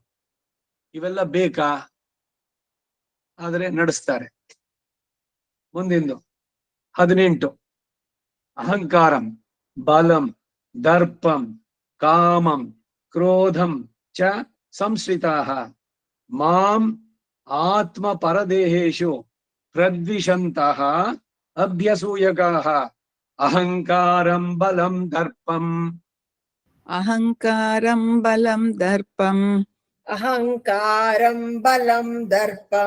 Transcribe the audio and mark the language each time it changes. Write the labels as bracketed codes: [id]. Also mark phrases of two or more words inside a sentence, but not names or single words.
[kn] ಇವೆಲ್ಲ ಬೇಕಾ? ಆದ್ರೆ ನಡೆಸ್ತಾರೆ. ಮುಂದಿಂದು 18. [sa] ಅಹಂಕಾರಂ ಬಲಂ ದರ್ಪಂ ಕಾಮಂ ಕ್ರೋಧಂ ಚ ಸಂಶ್ರಿತಾಃ ಮಾಂ ಆತ್ಮ ಪರದೇಹೇಶು ಪ್ರದ್ವಿಷಂತಃ ಅಭ್ಯಸೂಯಕಾಃ ಅಹಂಕಾರಂ ಬಲಂ ದರ್ಪಂ. ಅಹಂಕಾರಂ ಬಲಂ ದರ್ಪಂ, ಅಹಂಕಾರಂ ಬಲಂ ದರ್ಪಂ,